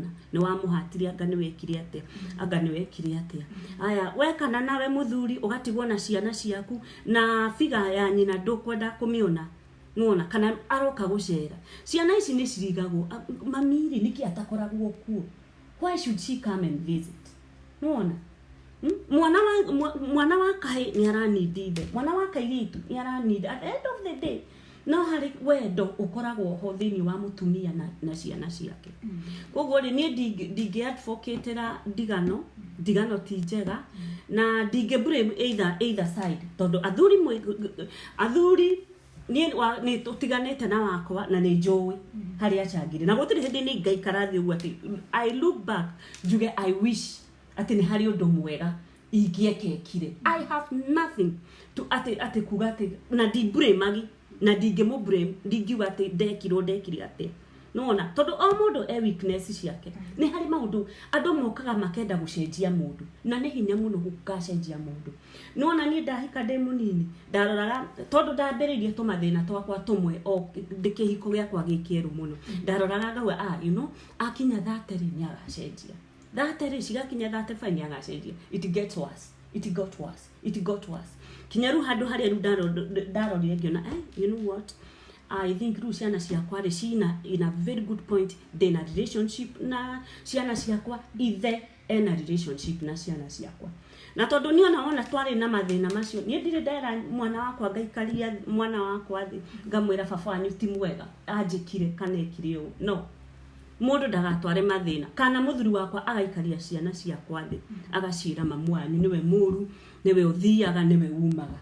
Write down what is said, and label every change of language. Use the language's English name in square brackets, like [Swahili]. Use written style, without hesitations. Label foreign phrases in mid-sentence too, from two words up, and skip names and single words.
[Kikuyu] Ni wa muhatiria anga ni wekire atia, anga ni wekire atia. Aya wekana nawe muthuri ugatigwo na ciana ciaku na figa ya nyina ndukwenda kumiona. Ngona kana aroka gucera. Ciana ici ni cirigagwo mamiri niki atakoragwo kuo. [English] Why should she come and visit? [Kikuyu] Nona mwana wa kai ni aranidi ithe, mwana wa kairitu ni aranidi. [English] At the end of the day [Kikuyu] no hari wendo ukoragwo ho thini wa mutumia na ciana ciake. Koguo ri ni ndingi advocate ra ndigano ti njega na ndingi blame either side. Tondu athuri ni tutiganite na wakwa na ni njui hari achangire na gutiri hindi ni ngaikara thi uguo ati [English] I look back [Kikuyu] juge [English] I wish [Kikuyu] ati ni hari undu mwega ingiekekire. [English] I have nothing to [Kikuyu] ati kuga ati na di blame na dingi mu blame ndingiuga ati ndekire ati nona tondu o mundu weakness ciake. Ni hari maundu andu mokaga makenda gucenjia mundu na ni hinya muno gukacenjia mundu. Nona ni ndahika ndi munini ndaroraga tondu ndambiririe tumathina twakwa tumwe o ndikihiko giakwa gikieru muno. Ndaroraga ngauga akinya 30 ni agacenjia. 30 cigakinya 35 ni agacenjia. [English] It got worse. [Kikuyu] Kinyaru handu haria ndarorire ngiona [English] you know what, I think [Kikuyu] ru ciana ciakwa ri cina [English] in a very good point in a relationship [Kikuyu] na ciana ciakwa ithe ena relationship na ciana ciakwa. Na tondu ni ona twari na mathina macio ni ndire ndera mwana wakwa ngaikaria mwana wakwa thi ngamwira baba ni ti mwega anjikire kana ekire u no mundu ndagatware mathina kana muthuri wakwa agaikaria ciana ciakwa thi agacira mamu wanyu niwe muru niwe uthiaga niwe umaga.